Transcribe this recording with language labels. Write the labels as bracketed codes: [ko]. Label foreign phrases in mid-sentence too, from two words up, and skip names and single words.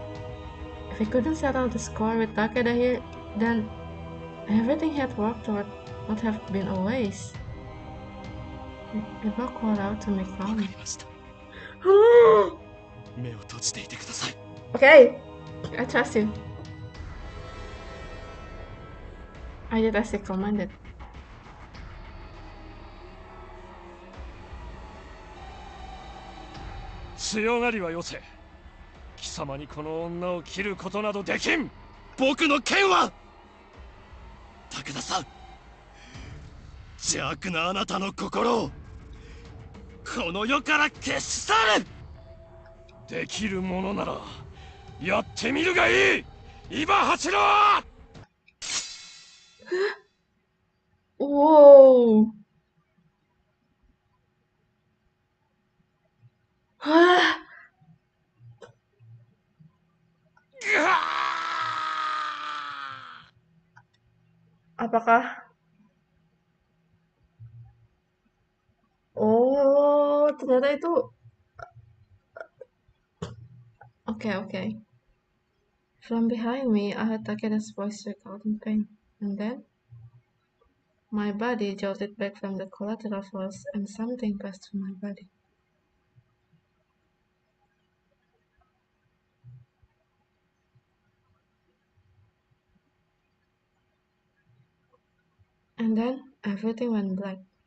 [en] If he couldn't settle the score with Takeda here, then everything he had worked toward would have been a waste. Iba called out to me calmly. Okay, I trust you. I did as he commanded. [ja] 強がりはよせ。貴様にこの女を切ることなどできん。僕の剣は。武田さん、邪悪なあなたの心をこの世から消し去る。できるものならやってみるがいい。伊庭八郎。 Whoa! [id] Apakah? Oh, ternyata itu. [en] Okay. From behind me, I heard Takeda's voice shriek out in pain, and then my body jolted back from the collateral force, and something passed through my body. And then everything went black.